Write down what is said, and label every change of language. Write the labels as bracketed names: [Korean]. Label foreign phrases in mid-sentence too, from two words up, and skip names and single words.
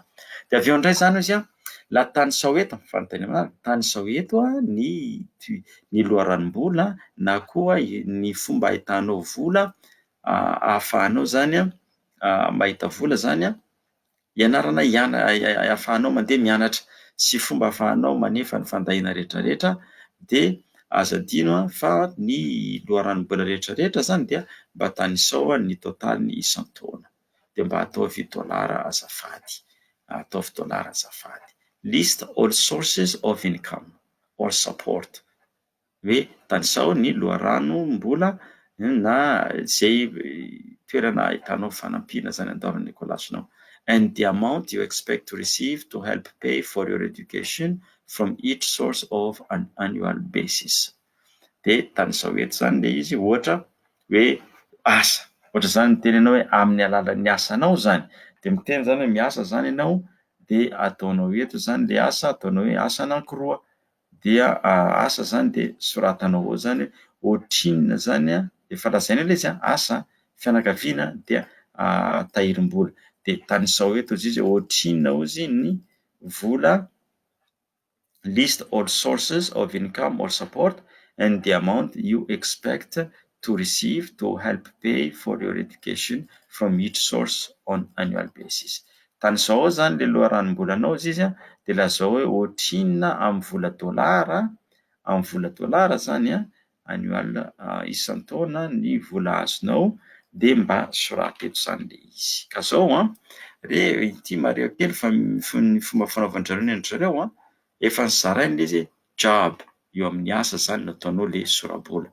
[Malagasy] Dia avy eo indray zany izy la tanisao eto fanontany manaraka, tanisao eto ny loharanom-bola na koa ny fomba ahitanao vola ahafahanao zany mahita vola zany ianarana ahafahanao mandeha mianatra sy fomba ahafahanao manefa ny fandahina rehetrarehetra dia aza adino fa ny loharanom-bola rehetrarehetra zany dia mba tanisao ny totaliny isan-taona dia mba ataovy $. Azafady. [English] List all sources of income or support. [Malagasy] Hoe tanisao ny loharanom-bola na zay toerana ahitanao fanampiana zany andavan'ny Nicolas-nao. [English] And the amount you expect to receive to help pay for your education from each source of an annual basis. [Malagasy] Dia tanisao eto zany le izy ohatra hoe asa. Ohatra zany mitenenao hoe amin'ny alalan'ny asanao zany. Dia miteny zany hoe miasa zany ianao dia ataonao eto zany le asa, ataonao hoe asa anankiroa. Dia asa zany dia soratanao ao zany ohatrinona zany efa lazaina ilay izy asa fianakaviana dia tahirim-bola. Dia tanisao eto izy ohatrinona ozy ny vola. [English] List all sources of income or support and the amount you expect to receive to help pay for your education from each source on annual basis. [Malagasy] Tanisao ao zany le loharanom-bolanao izy dia lazao hoe ohatrinona amin'ny vola dolara zany annual isan-taona ny vola azonao dia mba sorata eto zany le izy. Ka zao ity mareo kely fa ny fomba fanaovan-jareo ny an-jareo efa nizaraina izy job eo amin'ny asa zany no ataonao le sora-bola.